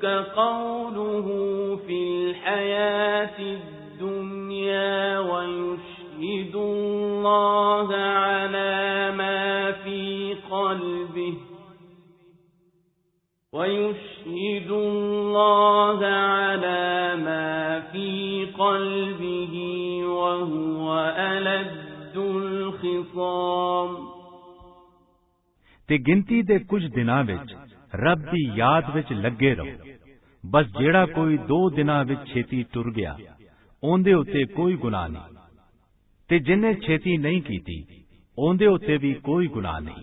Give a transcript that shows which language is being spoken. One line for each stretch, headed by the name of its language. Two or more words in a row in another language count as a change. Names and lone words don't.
Arabic: قوله في الحياة الدنيا ويشهد الله على ما في قلبه وهو ألد الخصام।
Punjabi: ਤੇ ਗਿਣਤੀ ਦੇ ਕੁਝ ਦਿਨਾਂ ਵਿੱਚ ਰੱਬ ਦੀ ਯਾਦ ਵਿੱਚ ਲੱਗੇ ਰਹੋ। ਬਸ ਜਿਹੜਾ ਕੋਈ 2 ਦਿਨਾਂ ਵਿੱਚ ਛੇਤੀ ਟੁਰ ਗਿਆ ਉਹਦੇ ਉੱਤੇ ਕੋਈ ਗੁਨਾਹ ਨਹੀਂ, ਤੇ ਜਿਹਨੇ ਛੇਤੀ ਨਹੀਂ ਕੀਤੀ ਉਹਦੇ ਉੱਤੇ ਵੀ ਕੋਈ ਗੁਨਾਹ ਨਹੀਂ।